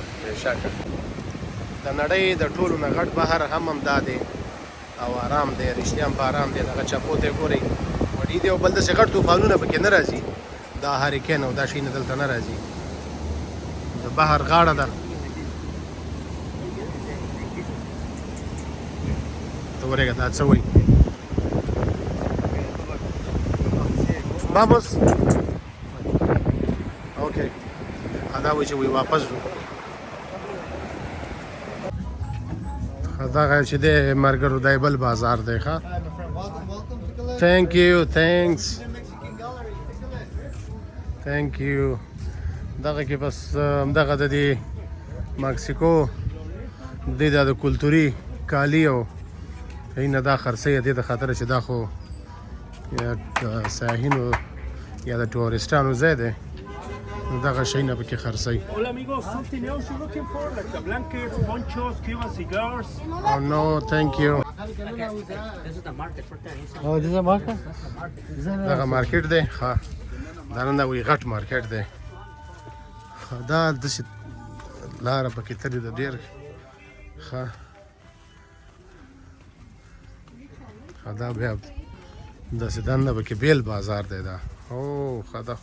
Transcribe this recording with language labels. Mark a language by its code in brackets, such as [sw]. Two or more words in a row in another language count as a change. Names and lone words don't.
[ps] بېشکه د نړۍ د ټولو نه غټ بحر هم همدا دی او آرام دی رښتیا هم په آرام دی دغه چپو ته ګورئ وړي دی او بل داسې غټ طوفانونه پکې نه راځي دا هریکین او دا شیونه دلته نه راځي د بحر غاړه ده ته ورېږه دا څه وایي Vamos. [en] Okay. [ps] دا وایي چې وایي واپس ځو دغه چې دی ملګرو دی بل بازار دی ښه [en] thank you thanks thank you [ps] دغه کې بس همدغه د دې مکسیکو د کلتوري کالي او نه دا خرڅوي دې د خاطره چې دا خو یا سیاحینو یا د ټورستانو ځای دی نو دغه شیونه پکې خرڅوي [es] Hola amigos, [en] something else you're looking for like the blankets, ponchos, Cuban cigars? Oh no, thank you. This is the market for that. Oh, this is a market? [ps] دغه مارکیټ دی ښه دا نه وایي غټ مارکیټ دی دا داسې لاره پکې تلې ده ډېر ښه دا بیا داسې دنده پکې بیل بازار دی دا او ښه دا خو